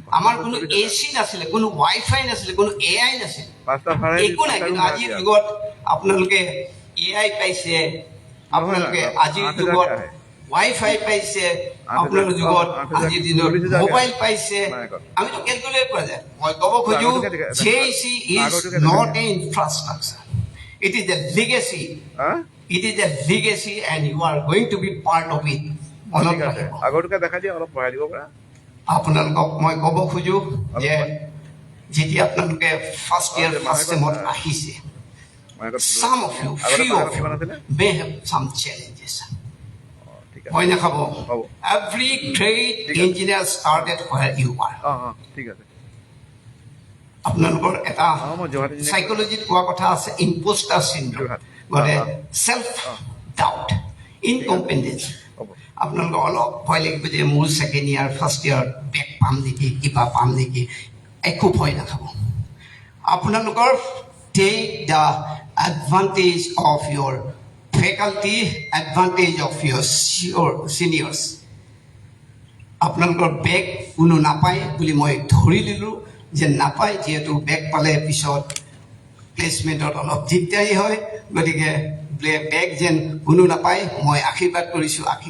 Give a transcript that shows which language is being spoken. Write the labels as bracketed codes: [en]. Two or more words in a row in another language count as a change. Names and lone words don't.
[as] আমাৰ কোনো এচি নাছিলে কোনো ৱাইফাই নাছিলে কোনো এআই নাছিলে 5টা ভাড়া একো নাই কিন্তু আজিৰ যুগত আপোনালোকে এআই পাইছে আপোনালোকে আজিৰ যুগত ৱাইফাই পাইছে আপোনালোকৰ যুগত আজিৰ দিনত মোবাইল পাইছে আমিতো কেলকুলেট কৰা যায় মই ক'ব খোজো [en] JEC is not an infrastructure it is a legacy it is a legacy and you are going to be part of it [as] আগৰটোকে দেখা দিয়া অলপ পঢ়াই দিব পৰা আপোনালোকক মই ক'ব খোজো যে যেতিয়া আপোনালোকে [en] first year first semত [as] আহিছে [en] some of you few of you may have some challenges [as] মই নাখাব [en] every great engineer started where you are [as] ঠিক আছে আপোনালোকৰ এটা সাইকোলজিত কোৱা কথা আছে [en] impostor syndrome [as] মানে [en] self doubt incompetence [as] আপোনালোকৰ অলপ ভয় লাগিব যে মোৰ [en] second year first year back [as] পাম নেকি কিবা পাম নেকি একো ভয় নাখাব আপোনালোকৰ [en] take the advantage of your faculty advantage of your seniors [as] আপোনালোকৰ বেক কোনো নাপায় বুলি মই ধৰি দিলোঁ যে নাপায় যিহেতু বেক পালে পিছত প্লেচমেণ্টত অলপ দিগদাৰী হয় গতিকে বেক যেন কোনো নাপায় মই আশীৰ্বাদ কৰিছোঁ